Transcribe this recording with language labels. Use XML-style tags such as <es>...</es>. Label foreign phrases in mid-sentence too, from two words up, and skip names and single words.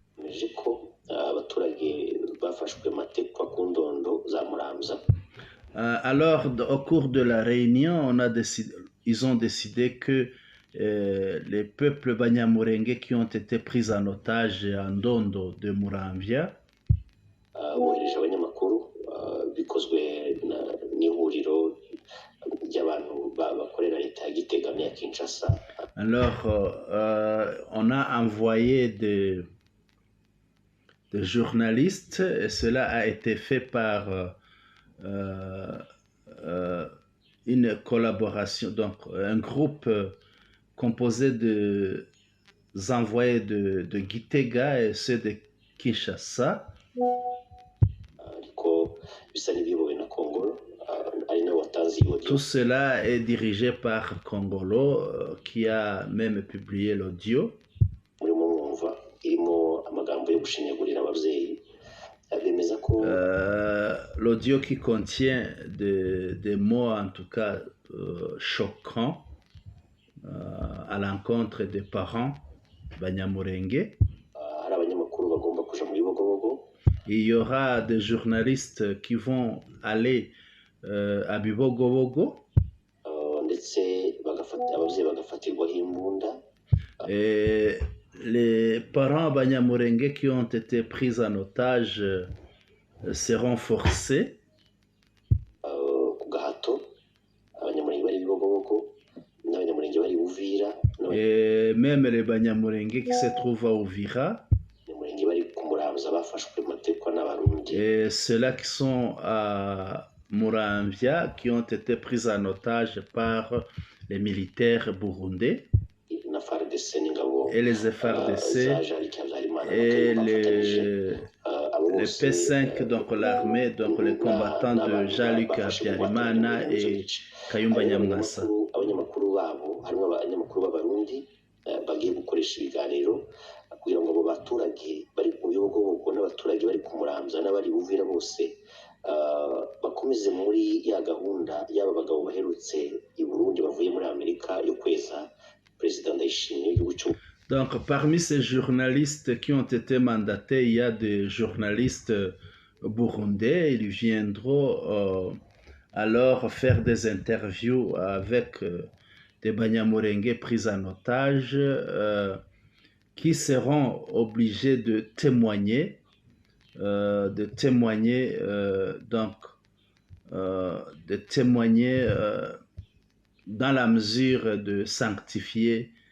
<fr>Alors, au cours de la réunion, ils ont décidé que les peuples Banyamulenge qui ont été pris en otage à Ndondo de Muramvya</fr> <rw>hamwe ya Kinshasa.</rw> <fr>Alors, on a envoyé des journalistes et cela a été fait par une collaboration, donc un groupe composé de envoyés de Gitega et ceux de Kinshasa.</fr> <rw>Ariko bisa n'ibiyobowe na Kongolo, ari nawe watanze iyo audio.</rw> <fr>Tout cela est dirigé par Kongolo qui a même publié l'audio.</fr> <rw>Murimo mwumva irimo amagambo yo gushinyagurira ababyeyi. Bemeza ko</rw> <fr>L'audio qui contient des mots en tout cas choquants à l'encontre des parents Banyamulenge.</fr> <rw>hari abanyamakuru bagomba kuja muri Bibogobogo.</rw> <fr>Il y aura des journalistes qui vont aller à Bibogobogo.</fr> <rw>Ndetse ababyeyi bagafatirwaho imbunda.</rw> <fr>Et les parents Banyamulenge qui ont été pris en otage seront forcés.</fr> <rw>Ku gahato abanyamulenge bari Bibogobogo n'abanyamulenge bari Uvira.</rw> <fr>Et même les Banyamulenge qui se trouvent à Uvira.</fr> <rw>Abanyamulenge bari ku Muramvya bafashwe matekwa n'Abarundi.</rw> <fr>Et ceux-là qui sont à Muramvya qui ont été pris en otage par les militaires burundais et les FARDC et les P5, donc l'armée, donc les combattants de Jean-Luc Habyarimana et Kayumba Nyamwasa.</fr> <rw>Abanyamakuru babo harimo abanyamakuru b'Abarundi bagiye gukoresha ibiganiro kugira ngo abo baturage bari mu Bibogobogo n'abaturage bari ku Muramvya n'abari Uvira bose bakomeze muri ya gahunda y'aba bagabo baherutse i Burundi bavuye muri Amerika yo kweza Président Ndayishimiye igihugu cy'u.</rw> <fr>Donc parmi ces journalistes qui ont été mandatés, il y a des journalistes burundais. Ils viendront alors faire des interviews avec des Banyamulenge pris en otage qui seront obligés de témoigner dans la mesure de sanctifier</fr>